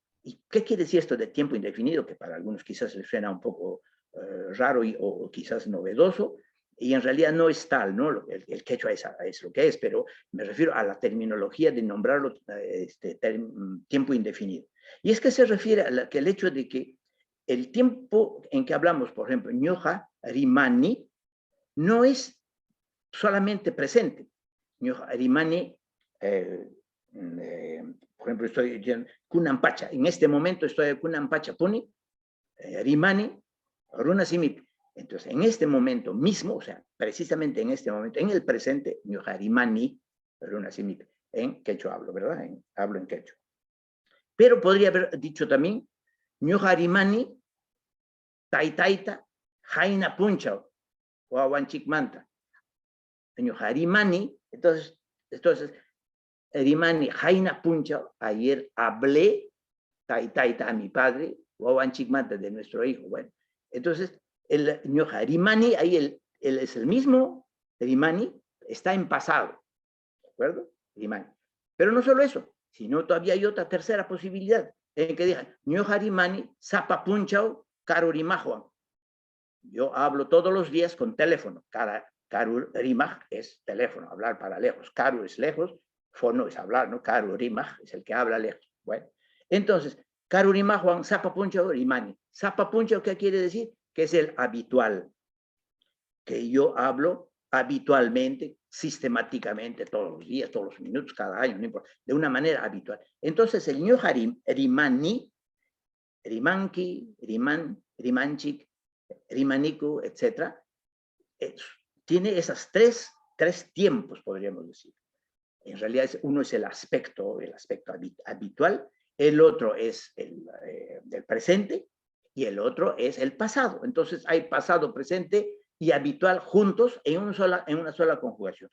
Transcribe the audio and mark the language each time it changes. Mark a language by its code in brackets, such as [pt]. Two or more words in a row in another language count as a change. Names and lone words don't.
[es] ¿Y qué quiere decir esto de tiempo indefinido? Que para algunos quizás les suena un poco raro o quizás novedoso, y en realidad no es tal, ¿no? El quechua es lo que es, pero me refiero a la terminología de nombrarlo tiempo indefinido. Y es que se refiere al hecho de que el tiempo en que hablamos, por ejemplo, [qu] ñoja, rimani, [es] no es solamente presente. [qu] Ñoja, rimani, [es] por ejemplo, estoy diciendo Kunampacha. En este momento estoy en [qu] Kunampacha Puni, rimani, runa simip. [es] Entonces, en este momento mismo, o sea, precisamente en este momento, en el presente, [qu] ñoja, rimani, runa simip. [es] En quechua hablo, ¿verdad? Hablo en quechua. Pero podría haber dicho también [qu] ñoja, rimani, taitaita, jaina punchao, wawanchik manta. Ñoja, rimani, entonces, rimani, jaina punchao, [es] ayer hablé taitaita a mi padre, [qu] wawanchik manta [es] de nuestro hijo. Bueno, entonces, el [qu] ñoja, rimani, [es] ahí él es el mismo, rimani, está en pasado, ¿de acuerdo? Rimani. Pero no solo eso, sino todavía hay otra tercera posibilidad, en que diga, [qu] ñoja, rimani, zapa punchao, karurimajuan. [es] Yo hablo todos los días con teléfono. [qu] Karu rimaj [es] es teléfono, hablar para lejos. Karu es lejos, fono es hablar, ¿no? [qu] Karu rimaj [es] es el que habla lejos. Bueno, entonces, [qu] karu rimaj Juan zapa puncho rimani. Zapa puncho, [es] ¿qué quiere decir? Que es el habitual. Que yo hablo habitualmente, sistemáticamente, todos los días, todos los minutos, cada año, no importa, de una manera habitual. Entonces, el [qu] ñoja rimani, rimanki, riman, rimanchik, rimaniku, [es] etc. Tiene esas tres tiempos, podríamos decir. En realidad, uno es el aspecto habitual, el otro es el presente y el otro es el pasado. Entonces, hay pasado, presente y habitual juntos en una sola conjugación.